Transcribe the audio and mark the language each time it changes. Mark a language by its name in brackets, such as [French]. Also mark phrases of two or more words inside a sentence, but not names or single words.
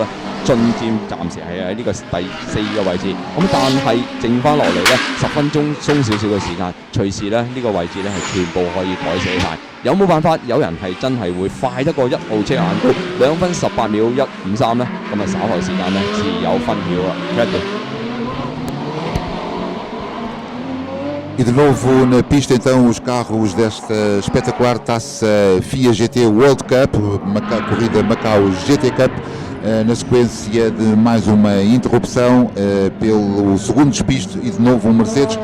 [Cantonese] 進佔暫時係喺呢個第4個位置，咁但係剩翻落嚟咧10分鐘鬆少少嘅時間，隨時咧呢個位置咧係全部可以改寫晒。有冇辦法？有人係真係會快得過1號車顏高2分18秒153咧？咁啊稍後時間咧自有分曉啦。 [Portuguese] E de novo na pista então os carros desta espetacular taça FIA GT World Cup, corrida Macau GT Cup, na sequência de mais uma interrupção pelo segundo despiste e de novo um Mercedes.